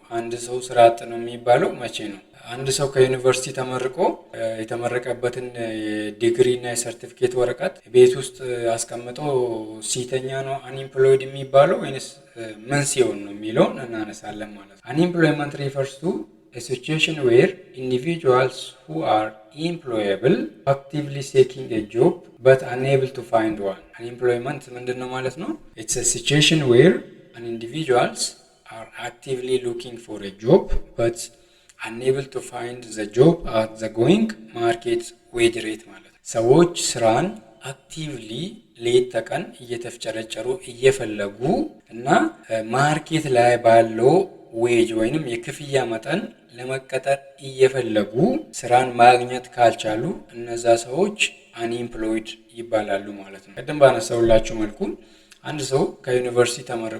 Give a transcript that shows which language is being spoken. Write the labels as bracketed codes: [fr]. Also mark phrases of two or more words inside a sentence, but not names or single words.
[am] አንድ ሰው ስራ አጥ ነው የሚባለው መቼ ነው? አንድ ሰው ከዩኒቨርሲቲ ተመርቆ የተመረቀበትን የዲግሪ እና የሰርቲፊኬት ወረቀት ቤት ውስጥ አስቀምጦ ሲተኛ ነው አንኤምፕሎይድ የሚባለው ወይንስ ምን ሲሆን ነው የሚለውን እናነሳለን ማለት ነው። [en] unemployment refers to a situation where individuals who are employable actively seeking a job but unable to find one. [am] Unemployment ምንድነው ማለት ነው? [en] It's a situation where an individuals are actively looking for a job but unable to find the job at the going market wage rate [am] ማለት ነው። ሰዎች ስራን አክቲቭሊ ሌት ተቀን እየተፍጨረጨሩ እየፈለጉ እና ማርኬት ላይ ባለው ዌጅ ወይንም የክፍያ መጠን ለመቀጠር እየፈለጉ ስራን ማግኘት ካልቻሉ እነዛ ሰዎች አንኤምፕሎይድ ይባላሉ ማለት ነው። ቀደም ባነሳውላችሁ መልኩ አንድ ሰው ከዩኒቨርሲቲ ተመርቆ